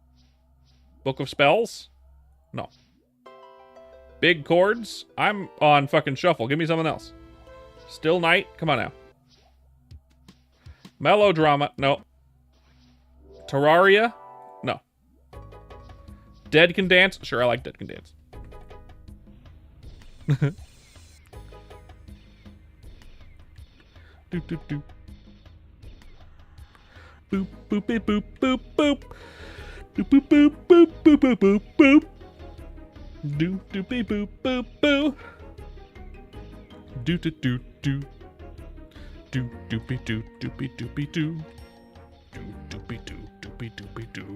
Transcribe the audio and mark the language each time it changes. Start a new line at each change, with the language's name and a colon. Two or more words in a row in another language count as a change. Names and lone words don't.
English: Book of Spells? No. Big chords? I'm on fucking shuffle. Give me something else. Still Night? Come on now. Melodrama? No. Terraria? No. Dead Can Dance? Sure, I like Dead Can Dance. Doop doop doop. Boop boop boop boop boop boop. Boop boop boop boop boop boop boop boop. Doo doopy boop boop boo. Doo doo doo doo. Doo doopy doo doopy doopy doo. Doo doopy doo doopy doopy doo.